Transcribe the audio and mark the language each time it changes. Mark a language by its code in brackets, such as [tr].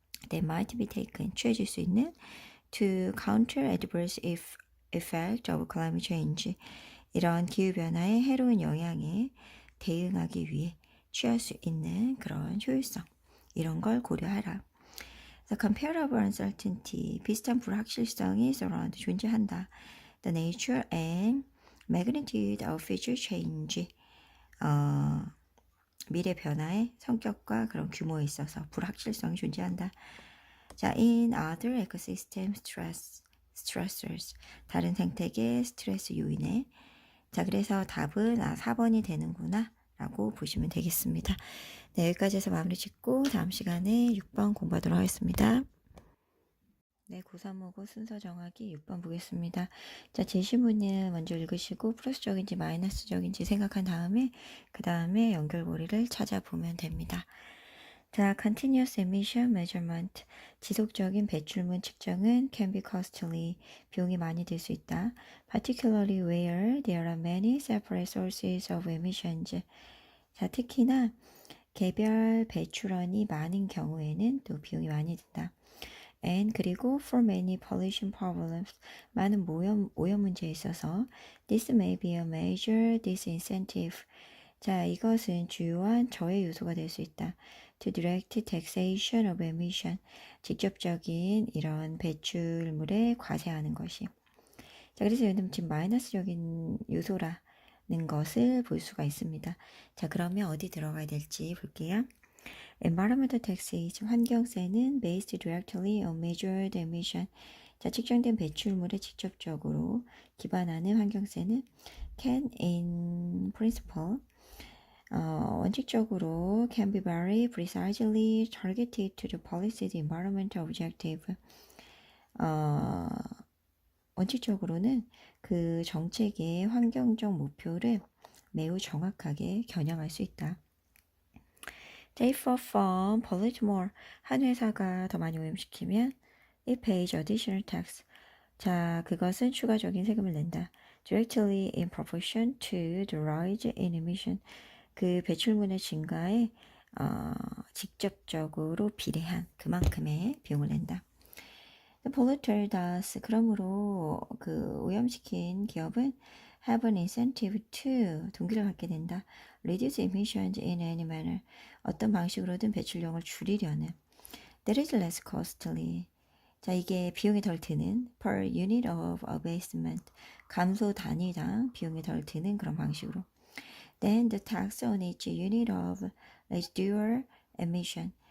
[en] that might be taken, [ko] 취해질 수 있는, [en] to counter adverse effect of climate change, [ko] 이런 기후변화의 해로운 영향에 대응하기 위해 취할 수 있는 그런 효율성, 이런 걸 고려하라. [en] The comparable uncertainty, [ko] 비슷한 불확실성이 [en] surround, [ko] 존재한다. [en] The nature and magnitude of future change, [ko] 미래 변화의 성격과 그런 규모에 있어서 불확실성이 존재한다. 자, [en] in other ecosystem stressors, [ko] 다른 생태계 스트레스 요인에, 자, 그래서 답은 4번이 되는구나 라고 보시면 되겠습니다. 네, 여기까지 해서 마무리 짓고 다음 시간에 6번 공부하도록 하겠습니다. 네, 고3모고 순서 정하기 6번 보겠습니다. 자, 제시문은 먼저 읽으시고 플러스적인지 마이너스적인지 생각한 다음에 그 다음에 연결고리를 찾아보면 됩니다. 자, [en] continuous emission measurement, [ko] 지속적인 배출물 측정은 [en] can be costly, [ko] 비용이 많이 들 수 있다. [en] particularly where there are many separate sources of emissions. [ko] 자, 특히나 개별 배출원이 많은 경우에는 또 비용이 많이 든다. [en] And [ko] 그리고 [en] for many pollution problems, [ko] 많은 오염 문제에 있어서 [en] this may be a major disincentive. [ko] 자, 이것은 주요한 저해 요소가 될 수 있다. [en] To direct taxation of emission, [ko] 직접적인 이런 배출물에 과세하는 것이. 자, 그래서 여러분 지금 마이너스적인 요소라는 것을 볼 수가 있습니다. 자, 그러면 어디 들어가야 될지 볼게요. [en] Environmental taxes, [ko] 환경세는 [en] based directly on measured emission. [ko] 자, 측정된 배출물에 직접적으로 기반하는 환경세는 [en] can in principle, [ko] 원칙적으로 [en] can be very precisely targeted to the policy's environmental objective. [ko] 원칙적으로는 그 정책의 환경적 목표를 매우 정확하게 겨냥할 수 있다. [en] They for fun, pollute more. [ko] 한 회사가 더 많이 오염시키면 [en] it pays additional tax. [ko] 자, 그것은 추가적인 세금을 낸다. [en] Directly in proportion to the rise in emission. [ko] 그 배출물의 증가에 직접적으로 비례한 그만큼의 비용을 낸다. [en] The polluter does. [ko] 그러므로 그 오염시킨 기업은 [en] have an incentive to [ko] 동기를 갖게 된다. [en] Reduce emissions in any manner. [ko] 어떤 방식으로든 배출량을 줄이려는. [en] That is less costly. [ko] 자, 이게 비용이 덜 드는 [en] per unit of abatement. [ko] 감소 단위당 비용이 덜 드는 그런 방식으로. [en] Then the tax on each unit of residual emission.